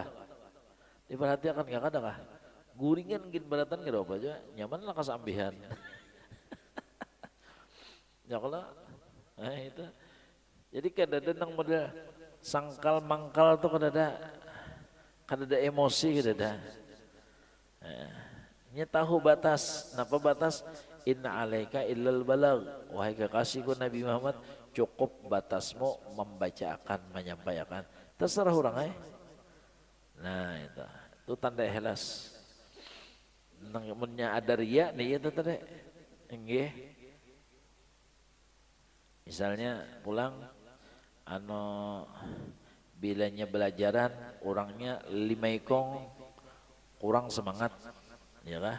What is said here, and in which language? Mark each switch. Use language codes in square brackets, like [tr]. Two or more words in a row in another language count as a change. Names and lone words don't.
[bjn] Diperhatikan gak kada kah? Guringan gin beratan gak apa aja, nyaman lah kasambihan. [id] Ya kalau, nah itu. [bjn] Jadi kada nang model sangkal mangkal tuh kada ada emosi kada ada. Nya tahu batas, napa batas? [ar] إن عليك إلا البلاغ. [id] Wahai kekasihku Nabi Muhammad, cukup batasmu membacakan, menyampaikan. Terserah orang Nah itu tanda ikhlas. [bjn] Nang munnya ada riya nih itu tadi. [jv] Nggih. [bjn] Misalnya pulang bilanya belajaran orangnya 5 ikong kurang semangat ya kah?